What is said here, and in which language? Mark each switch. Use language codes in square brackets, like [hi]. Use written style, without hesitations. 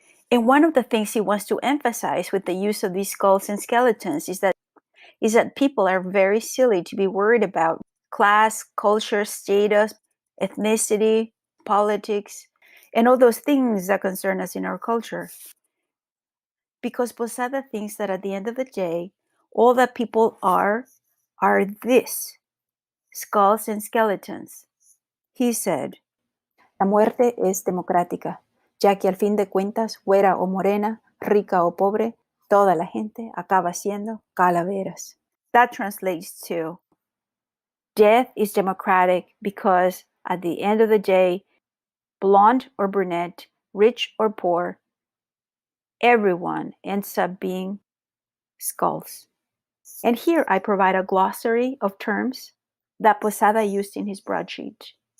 [en] And one of the things he wants to emphasize with the use of these skulls and skeletons is that people are very silly to be worried about class, culture, status, ethnicity, politics, and all those things that concern us in our culture. Because Posada thinks that at the end of the day, all that people are this, skulls and skeletons. He said, [es] La muerte es democrática, ya que al fin de cuentas, güera o morena, rica o pobre, toda la gente acaba siendo calaveras. [en] That translates to, death is democratic because at the end of the day, blonde or brunette, rich or poor, everyone ends up being skulls. And here I provide a glossary of terms that Posada used in his broadsheet.